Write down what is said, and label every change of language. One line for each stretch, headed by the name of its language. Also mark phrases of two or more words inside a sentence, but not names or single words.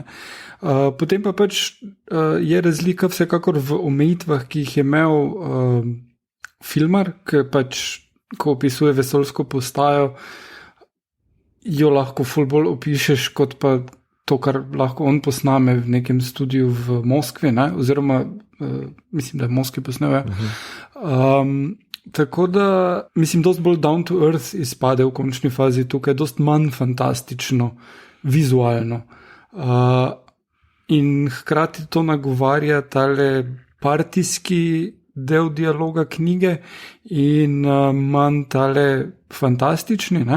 Slovenian: Potem pa pač je razlika vsekakor v omejitvah, ki jih je imel filmar, ki pač, ko opisuje vesoljsko postajo, jo lahko ful bolj opišeš kot pa to, kar lahko on posname v nekem studiu v Moskvi, ne? Oziroma mislim, da je v Moskvi posnel. Tako da, mislim, dosti bolj
English: down to earth
Slovenian: izpade v končni fazi tukaj, dosti manj fantastično, vizualno. In hkrati to nagovarja tale partijski del dialoga knjige in manj tale fantastični, ne?